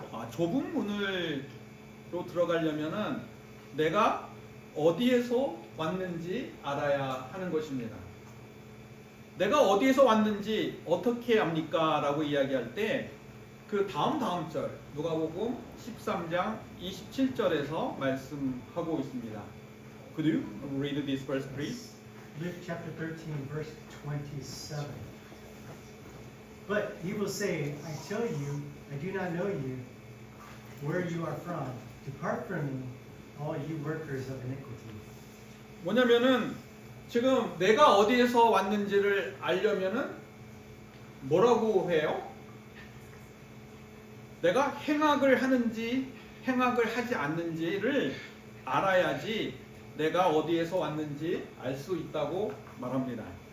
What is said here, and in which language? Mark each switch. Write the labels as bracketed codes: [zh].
[ko] 좁은 문으로 들어가려면은 내가 어디에서 왔는지 알아야 하는 것입니다. 내가 어디에서 왔는지 어떻게 압니까? 라고 이야기할 때 그 다음 절 누가복음 13장 27절에서 말씀하고 있습니다. [en] Could you read this verse, please? Luke chapter 13, verse 27. But he will say, I tell you, I do not know you, where you are from. Depart from me, all you workers of iniquity. [ko] 뭐냐면은 지금 내가 어디에서 왔는지를 알려면은 뭐라고 해요? 내가 행악을 하는지 행악을 하지 않는지를 알아야지 내가 어디에서 왔는지 알 수 있다고 말합니다.